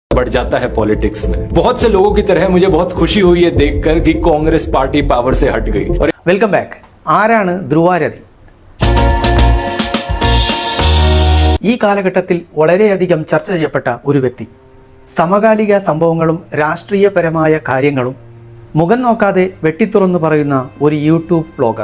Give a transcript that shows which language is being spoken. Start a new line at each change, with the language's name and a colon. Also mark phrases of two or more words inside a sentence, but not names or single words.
Hindi: बढ़ जाता है पॉलिटिक्स में। बहुत से लोगों की तरह मुझे बहुत खुशी हुई है देखकर कि कांग्रेस पार्टी पावर से हट गई। और
English: Welcome back.
Malayalam: ആരാണ് ധ്രുവാരതി? ഈ കാലഘട്ടത്തിൽ വളരെയധികം ചർച്ച ചെയ്യപ്പെട്ട ഒരു വ്യക്തി. സമകാലിക സംഭവങ്ങളും രാഷ്ട്രീയപരമായ കാര്യങ്ങളും മുഖം നോക്കാതെ വെട്ടിത്തുറന്നു പറയുന്ന ഒരു യൂട്യൂബ് ബ്ലോഗർ.